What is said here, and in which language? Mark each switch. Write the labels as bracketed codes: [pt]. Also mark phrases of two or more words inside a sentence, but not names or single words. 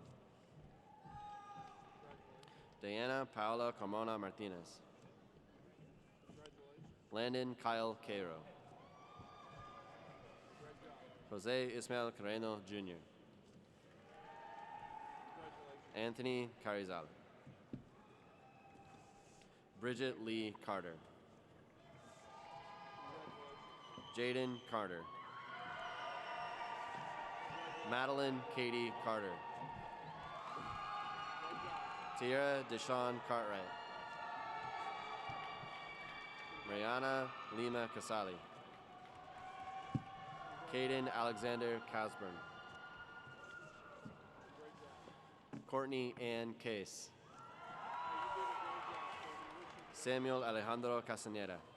[en] Diana Paola Carmona Martinez. Landon Kyle Cairo. Jose Ismael Carreno Jr. Anthony Carizal. Bridget Lee Carter. Jaden Carter. Madeline Katie Carter. Tierra Deshawn Cartwright. Mariana Lima Casali. Caden Alexander Casburn. Courtney Ann Case. Samuel Alejandro Castaneda.